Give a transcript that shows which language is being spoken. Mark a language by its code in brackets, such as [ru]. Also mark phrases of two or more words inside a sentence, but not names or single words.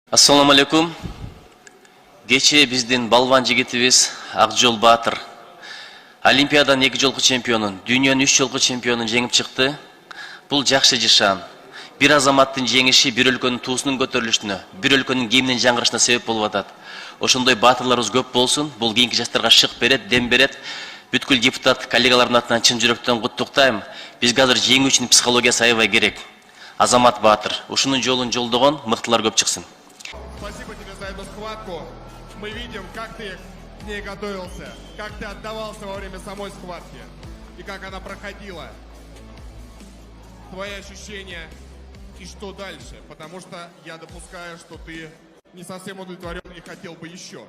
[ar] السلام عليكم. [ky] Кече биздин балбан жигитибиз Акжол Баатыр Олимпиаданын 2 жолку чемпионун, дүйнөнүн 3 жолку чемпионун жеңип чыкты. Бул жакшы жышан. Бир азаматтын жеңиши бир өлкөнүн туусунун көтөрүлүшүнө, бир өлкөнүн гимнин жаңгырышына себеп болуп атат. Ошондой баатырларыбыз көп болсун. Бул кийинки жаштарга шык берет, дем берет. Бүткүл депутат коллегалардын атынан чын жүрөктөн куттуктайм. Бизге азыр жеңүү үчүн психологиясы аябай керек. Азамат Баатыр ушунун жолун жолдогон мыктылар көп чыксын. [ru] Спасибо тебе за эту схватку. Мы видим, как ты к ней готовился, как ты отдавался во время самой схватки и как она проходила. Твои ощущения и что дальше? Потому что я допускаю, что ты не совсем удовлетворен и хотел бы еще.